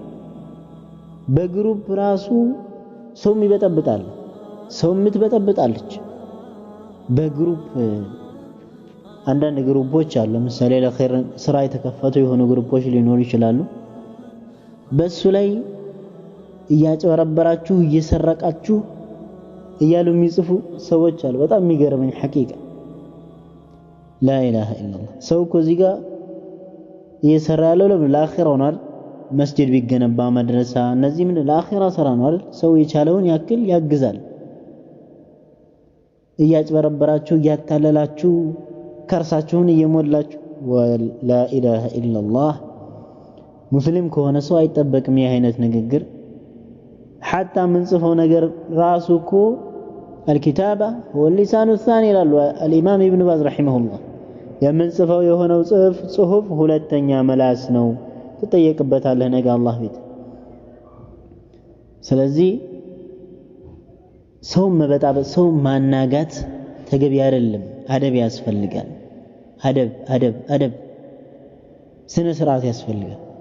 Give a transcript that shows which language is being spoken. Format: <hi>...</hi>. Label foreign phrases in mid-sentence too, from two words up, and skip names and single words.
<am>በግሩፕ ራሱ ሰው ይበጠብጣል ሰው ምትበጠብጣለች በግሩፕ አንዳንድ ግሩፖች አሉ ለምሳሌ ለኸይር ስራ የተከፈቱ የሆኑ ግሩፖች ሊኖሩ ይችላሉ በሱ ላይ እያጨበረበራችሁ እየሰረቃችሁ እያሉ የሚጽፉ ሰዎች አሉ በጣም የሚገርመኝ ሐቂቃ</am> <ar>لا اله الا الله</ar> <am>ሰው እዚህ ጋር እየሰራ ያለው ለአኺራው ነው መስጂድ ቢገነባ መድረሳ እነዚህ ምን ለአኺራ ስራ ነው አይደል ሰው የቻለውን ያክል ያግዛል እያጨበረበራችሁ እያታለላችሁ ከርሳችሁን እየሞላችሁ</am> <ar>ولا اله الا الله</ar> <am>ሙስሊም ከሆነ ሰው አይጠበቅም ይህ አይነት ንግግር</am> <ar>حتى من صفه</ar> <am>ነገር ራሱ እኮ</am> <ar>الكتابه هو اللسان الثاني</ar> <am>ይላሉ</am> <ar>الامام ابن باز رحمه الله</ar> <am>የምንጽፈው የሆነው ጽሁፍ ሁለተኛ መላስ ነው ተጠየቅበታለህ ነገ አላህ ቤት ስለዚህ ሰው መበጣበጥ ሰው ማናጋት ተገቢ አይደለም አደብ ያስፈልጋል አደብ ስነ ስርዓት ያስፈልጋል</am>